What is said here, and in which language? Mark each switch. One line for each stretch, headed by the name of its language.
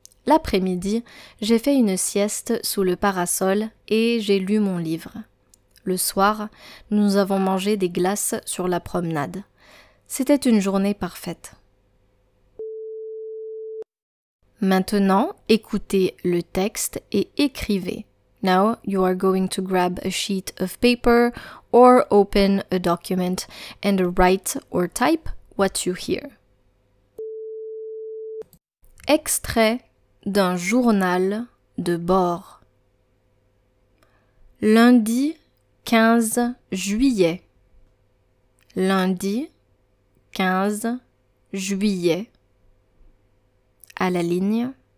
French: L'après-midi, j'ai fait une sieste sous le parasol et j'ai lu mon livre. Le soir, nous avons mangé des glaces sur la promenade. C'était une journée parfaite. Maintenant, écoutez le texte et écrivez.
English: Now you are going to grab a sheet of paper or open a document and write or type what you hear.
French: Extrait d'un journal de bord. Lundi 15 juillet. Lundi 15 juillet. À la ligne.